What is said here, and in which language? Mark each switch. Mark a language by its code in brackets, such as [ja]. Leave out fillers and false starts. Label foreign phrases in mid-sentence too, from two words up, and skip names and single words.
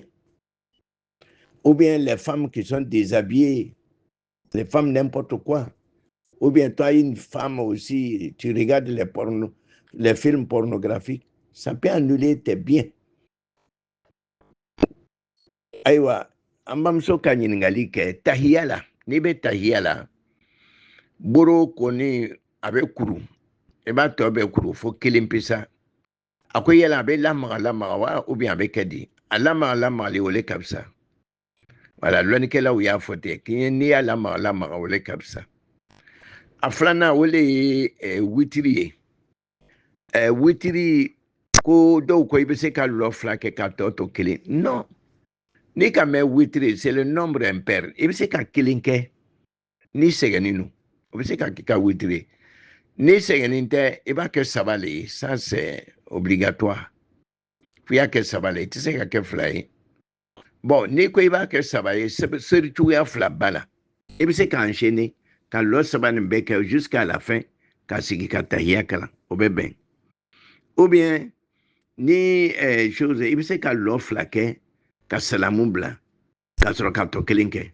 [fr] Ou bien les femmes qui sont déshabillées, les femmes n'importe quoi. Ou bien toi, une femme aussi, tu regardes les films pornographiques, ça peut annuler tes biens. [bm] Aïwa, ambamso ka ɲininkali kɛ tahiya la, n'i bɛ tahiya la, boro kɔni a bɛ kuru, i b'a tɔ bɛ kuru fo 1 pe sa. A ko yala a bɛ lamaga wa [fr] ou bien [bm] a bɛ kɛ di? A lamagali o le ka fisa. Voilà, lɔnnikɛlaw y'a fɔ ten, n'i y'a lamaga o le ka fisa. A filanan o le ye witiri ye. Witiri ko dɔw ko i bɛ se ka lɔ 2 kɛ ka tɔ to 1. Non. N'i ka mɛn witiri, [fr] c'est le nombre impair. [bm] I bɛ se ka 1 kɛ n'i sɛgɛnnen don. O bɛ se ka kɛ ka witiri. N'i sɛgɛnnen tɛ, i b'a kɛ 3 le ye. [fr] Ça c'est obligatoire. [bm] F'i y'a kɛ 3 le ye. I tɛ se ka kɛ 2 ye. Bon, n'i ko i b'a kɛ 3 ye, seri cogoya 2 b'a la. I bɛ se ka enchaîner ka lɔ 3 nin bɛɛ kɛ [fr] jusqu'à la fin [bm] ka sigi ka tahiya kalan. O bɛ bɛn. [fr] Ou bien [bm] ni chose, i bɛ se ka lɔ 2 kɛ ka salamu bila ka sɔrɔ ka tɔ 1 kɛ.